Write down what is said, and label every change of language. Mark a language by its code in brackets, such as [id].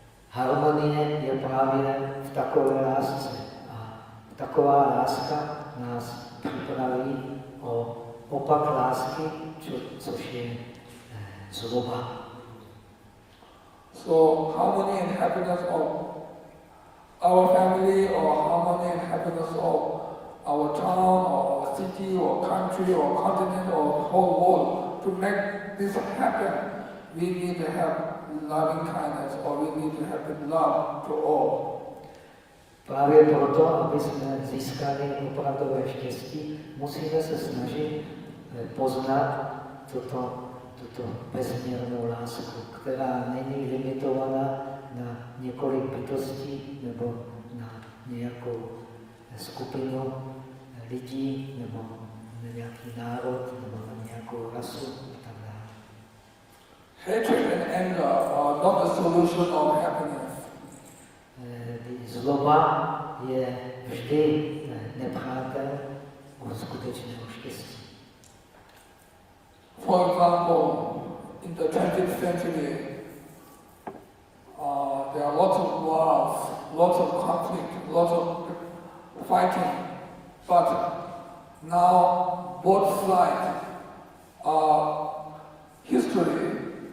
[cs] Harmonie je právě v takové lásce. A taková láska nás připraví o opak lásky, což je zloba. [en] So harmony and happiness of our family, or harmony and happiness of our town, or our city, or country, or continent, or the whole world. To make this happen, we need to have loving kindness, or we need to have love to all. [cs] Právě proto, aby jsme získali opravdové štěstí, musíme se snažit poznat tuto bezměrnou lásku, která není limitovaná na několik bytostí nebo na nějakou skupinu lidí nebo nějaký národ nebo na nějakou rasu a tak dále. [en] Hatred and anger are not the solution of happiness. [cs] Zloba je vždy nepřátel skutečného štěstí. [en] For example, in the 20th century, there are lots of wars, lots of conflict, lots of fighting, but now both sides are history.